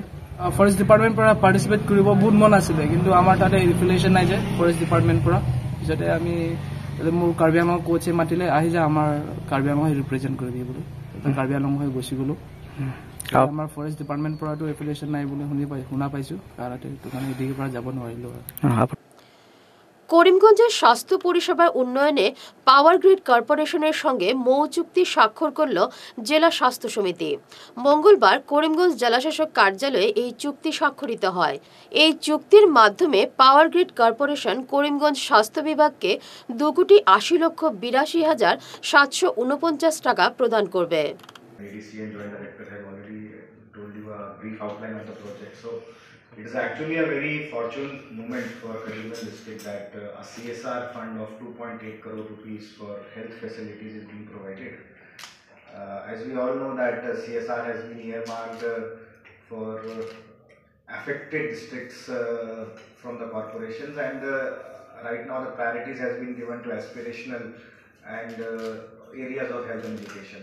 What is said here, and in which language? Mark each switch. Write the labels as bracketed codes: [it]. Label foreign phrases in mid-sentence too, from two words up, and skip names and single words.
[en] forest department [as] পৰা পাৰ্টিচিপেট কৰিব বহুত মন আছিলে, কিন্তু আমাৰ তাতে ৰিফিলেশ্যন নাই যে [en] forest department [as] পৰা। পিছতে আমি মোৰ কাৰ্বি আংলং কোচে মাতিলে, আহি যায় আমাৰ কাৰ্বি আংলং ৰিপ্ৰেজেণ্ট কৰি দিয়ে বুলি। কাৰ্বি আংলং হৈ গুচি গ'লোঁ। আমাৰ [en] forest department [as] পৰাতো এফিলিয়েশ্যন নাই বুলি শুনা পাইছোঁ কাৰাটে, সেইটো কাৰণে এদিকে পৰা যাব নোৱাৰিলোঁ। [bn] করিমগঞ্জের স্বাস্থ্য পরিষেবার উন্নয়নে পাওয়ার গ্রিড কর্পোরেশনের সঙ্গে মৌ চুক্তি স্বাক্ষর করল জেলা স্বাস্থ্য সমিতি। মঙ্গলবার করিমগঞ্জ জেলাশাসক কার্যালয়ে এই চুক্তি স্বাক্ষরিত হয়। এই চুক্তির মাধ্যমে পাওয়ার গ্রিড কর্পোরেশন করিমগঞ্জ স্বাস্থ্য বিভাগকে 2,80,82,749 টাকা প্রদান করবে। [en] It is actually a very fortunate moment for Karimganj district that a CSR fund of 2.8 crore rupees for health facilities is being provided. As we all know that CSR has been earmarked for affected districts from the corporations, and right now the priorities has been given to aspirational and areas of health and education.